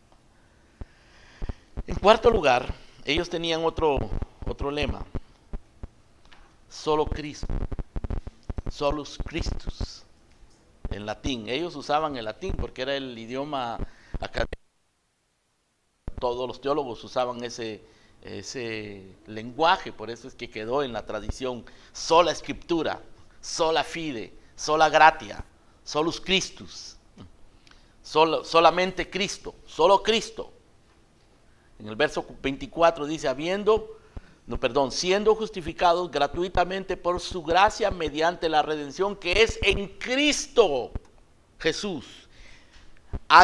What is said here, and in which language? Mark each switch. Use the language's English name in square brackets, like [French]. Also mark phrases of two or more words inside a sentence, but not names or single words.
[Spanish] En cuarto lugar, ellos tenían otro lema: solo Cristo, [Latin] solus Christus, [Spanish] en latín. Ellos usaban el latín porque era el idioma académico. Todos los teólogos usaban ese lenguaje, por eso es que quedó en la tradición sola escritura, [Latin] sola fide, sola gratia, solus Christus, [Spanish] solamente Cristo, solo Cristo. En el verso 24 dice, siendo justificados gratuitamente por su gracia mediante la redención que es en Cristo Jesús, a